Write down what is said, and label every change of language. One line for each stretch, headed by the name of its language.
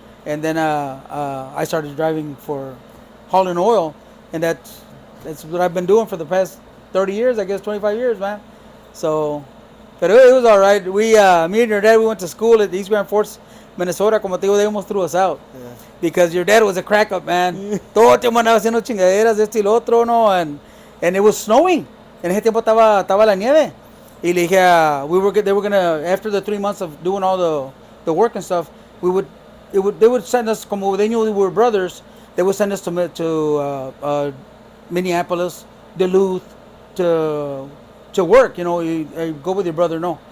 English: And then I started driving for hauling oil, and that's what I've been doing for the past 30 years, I guess 25 years, man. So, but it was all right. Me and your dad, we went to school at East Grand Forks, Minnesota.
Spanish: Como te digo,
English: they almost threw us out. Yeah. Because your dad was a crack up, man.
Spanish: Todo el tiempo andaba haciendo chingaderas de esto y lo otro, ¿no?
English: And it was snowing.
Spanish: En ese tiempo estaba la nieve. Y le dije,
English: they were gonna, after the 3 months of doing all the work and stuff, they would send us,
Spanish: como
English: they knew we were brothers, they would send us to Minneapolis, Duluth, to work, you go with your brother, no.